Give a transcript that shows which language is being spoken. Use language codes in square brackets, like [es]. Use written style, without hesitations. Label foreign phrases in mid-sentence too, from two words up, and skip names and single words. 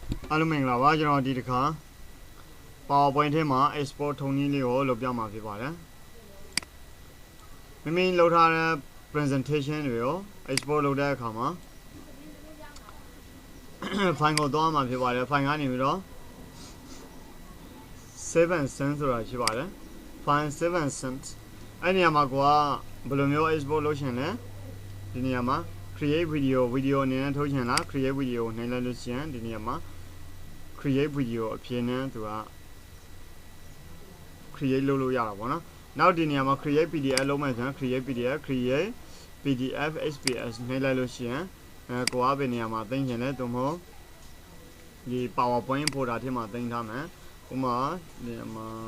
[my] အားလုံးမင်္ဂလာပါကျွန်တော်ဒီတစ်ခါ PowerPoint ထဲမှာ export ထုံနည်းလေးကိုလုပ်ပြမှာဖြစ်ပါတယ်မိမိလုပ်ထားတဲ့ presentation တွေကို export လုပ်တဲ့အခါမှာ file ကိုသွားမှာဖြစ်ပါတယ် file ကနေပြီးတော့ [en] save and send [my] ဆိုတာရှိပါတယ် [en] file save and send [my] အဲ့နေရာမှာကိုကဘယ်လိုမျိုး export လုပ်ချင်လဲဒီနေရာမှာ [en] create video [my] အနေနဲ့ထုတ်ချင်လား [en] create video [my] ကိုနှိပ်လိုက်လို့ရှိရင်ဒီနေရာမှာ [en] create video [my] အဖြစ်နဲ့သူက create လုပ်လို့ရတာပေါ့နော်နောက်ဒီနေရာမှာ [en] create pdf [my] လုပ်မယ်ဆိုရင် [en] create pdf xps [my] နှိပ်လိုက်လို့ရှိရင်ကိုကဘယ်နေရာမှာသိမ်းချင်လဲသို့မဟုတ်ဒီ PowerPoint folder ထဲမှာသိမ်းထားမယ်ဥပမာဒီမှာ